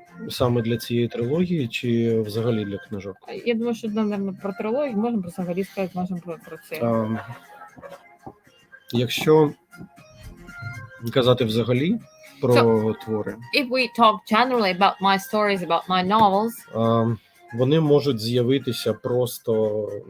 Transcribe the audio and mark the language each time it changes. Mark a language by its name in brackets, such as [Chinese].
[Ukrainian] Саме для цієї трилогії чи взагалі для книжок? Я думаю, що, напевно, про трилогію можемо про взагалі сказати, можемо про це. Якщо казати взагалі про твори, [English] if we talk generally about my stories, about my novels, [Ukrainian] вони можуть з'явитися просто